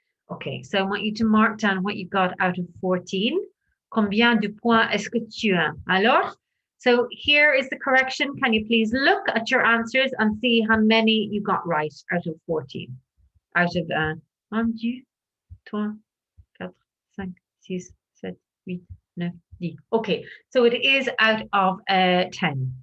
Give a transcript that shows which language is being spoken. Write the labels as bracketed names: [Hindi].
[English] Okay, so I want you to mark down what you got out of 14. [French] Combien de points est-ce que tu as? [English] Alors, so here is the correction. Can you please look at your answers and see how many you got right out of 14? Out of 1, 2, 3, 4, 5, 6, 7, 8, 9, 10. Okay, so it is out of 10.